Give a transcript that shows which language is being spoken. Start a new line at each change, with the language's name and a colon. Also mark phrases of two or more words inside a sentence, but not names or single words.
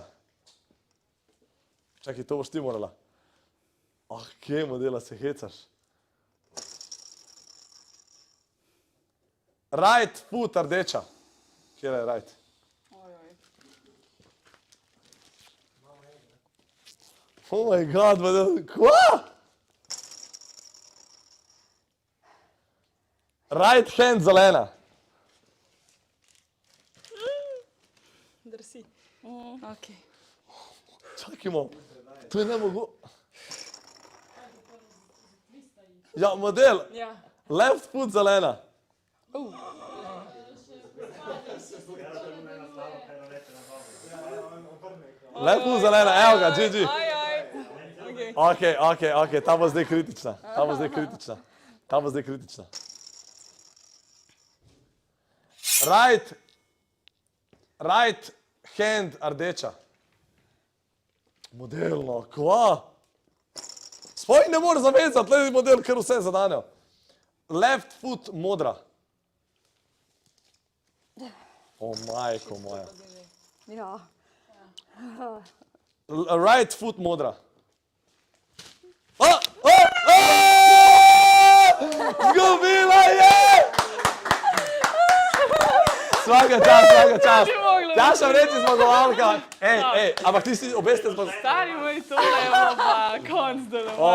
Slovenian: Čakaj, to boš ti morala. Kje, modela, se hecaš.
English: Right foot,
Slovenian: rdeča. Kjer je right?
English: Oh my god,
Slovenian: modela, kva?
English: Right hand zelena.
Slovenian: Drsi. Ok. Čakajmo, to je nemogoče. Ja, model. Ja.
English: Left foot zelena. Left foot zelena,
Slovenian: evo ga,
English: GG.
Slovenian: Ok, ta bo zdaj kritična. Ta bo zdaj kritična.
English: Right hand rdeča.
Slovenian: Modelno, kva? Spoj ne moreš zavezati, le model, ker vse zadanejo.
English: Left foot
Slovenian: modra. O, majko moja. Ja.
English: Right foot
Slovenian: modra. Zgubila je! Svaka čas. Tjaša vreči zmagovalka. Ampak ti si obe ste zmagovalka. Stari moj, tole je pa konc delovalo.